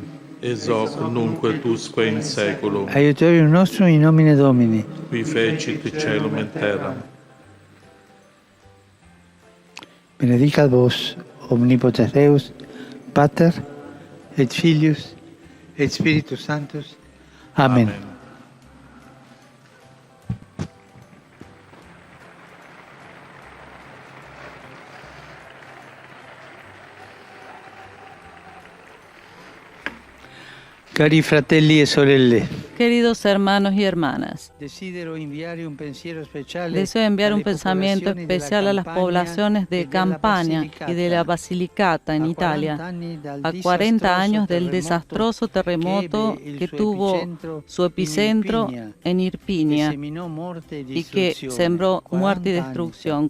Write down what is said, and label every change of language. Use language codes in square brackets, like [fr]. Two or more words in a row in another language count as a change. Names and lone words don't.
[la] Ex hoc nunc et usque in saeculum, Aiutorium nostrum in nomine Domini. qui fecit caelum et terram. benedicat vos, omnipotens Deus, Pater, et Filius, et Spiritus Sanctus. Amén. [it] Cari fratelli e sorelle, [es] Queridos hermanos y hermanas, deseo enviar un pensamiento especial a las poblaciones de Campania y de la Basilicata en Italia, a 40 años del desastroso terremoto que tuvo su epicentro en Irpinia y que sembró muerte y destrucción.